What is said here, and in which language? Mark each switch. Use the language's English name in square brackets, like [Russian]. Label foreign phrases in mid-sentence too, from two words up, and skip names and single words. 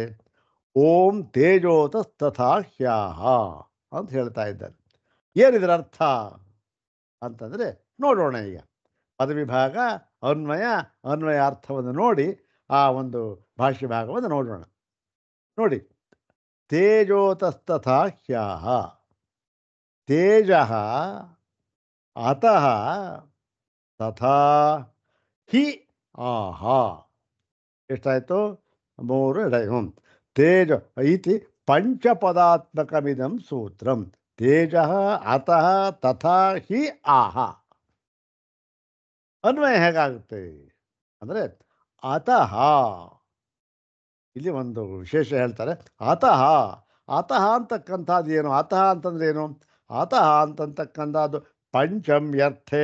[Sanskrit] ಓಂ ತೇಜೋತಸ್ತಥಾ ಹ್ಯಾಹ [Kannada] ಅಂತ ಹೇಳ್ತಾ ಇದ್ದಾರೆ. ಏನಿದ್ರ ಅರ್ಥ ಅಂತಂದರೆ ನೋಡೋಣ. ಈಗ ಪದವಿಭಾಗ ಅನ್ವಯಾರ್ಥವನ್ನು ನೋಡಿ ಆ ಒಂದು ಭಾಷ್ಯ ಭಾಗವನ್ನು ನೋಡೋಣ. [Sanskrit] ನೋಡಿ, ತೇಜೋತಸ್ತಥಾ ಹ್ಯಾಹ, ತೇಜಃ ಅತಃ ತಥಾ ಹಿ ಆಹ. ಎಷ್ಟಾಯಿತು? 3 ತೇಜ ಇತಿ ಪಂಚಪದಾತ್ಮಕಮಿದಂ ಸೂತ್ರಂ. ತೇಜಃ ಅತಃ ತಥಾ ಹಿ ಆಹ. [Kannada] ಅನ್ವಯ ಹೇಗಾಗುತ್ತೆ ಅಂದರೆ ಅತಃ, ಇಲ್ಲಿ ಒಂದು ವಿಶೇಷ ಹೇಳ್ತಾರೆ. ಅತಃ ಅತಃ ಅಂತಕ್ಕಂಥದ್ದು ಏನು? ಅತಃ ಅಂತಂದ್ರೆ ಏನು? ಅತಃ ಅಂತಕ್ಕಂಥದ್ದು ಪಂಚಮ್ಯರ್ಥೆ.